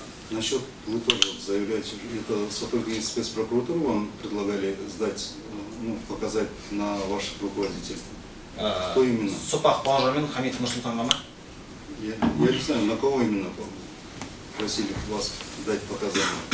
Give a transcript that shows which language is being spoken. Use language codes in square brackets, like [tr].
[ru] Насчет, вы тоже заявляете, это сотрудники спецпрокуратуры вам предлагали сдать, показать на ваших руководителей? Кто именно? [kk] Сопақов Бауыржан мен Хамитов Нұрсұлтанға ма? [ru] Я не знаю, на кого именно просили вас дать показания.